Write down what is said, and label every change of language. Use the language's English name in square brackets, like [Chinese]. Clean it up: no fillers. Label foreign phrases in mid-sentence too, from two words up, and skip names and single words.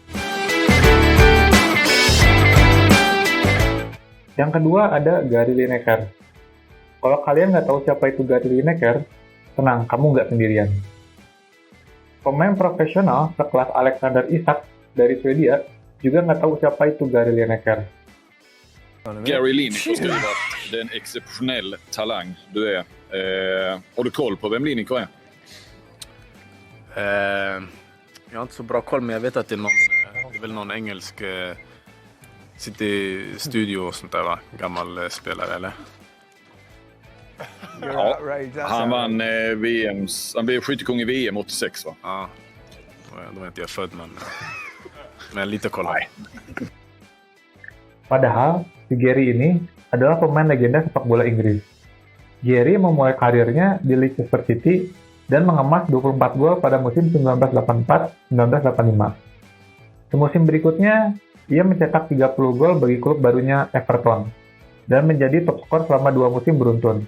[Indonesian] Yang kedua ada Gary Lineker. Kalau kalian nggak tahu siapa itu Gary Lineker, tenang, kamu nggak sendirian. Pemain profesional sekelas Alexander Isak dari Swedia juga nggak tahu siapa itu Gary Lineker. [Swedish] Gary Lineker skriver att det är en exceptionell talang du är. Har du koll på vem Lineker är? Jag har inte så bra koll, men jag vet att det är väl någon engelsk sitter i studio och sånt där, va? Gammal spelare, eller? Ja, han vann han blev skyttekung i VM 86, va? Ja, då var inte jag född, men lite koll. Nej. [Indonesian] Padahal, si Gary ini adalah pemain legenda sepak bola Inggris. Gary memulai karirnya di Leicester City dan mengemas 24 gol pada musim 1984-1985. Semusim berikutnya, ia mencetak 30 gol bagi klub barunya Everton dan menjadi top skor selama 2 musim beruntun.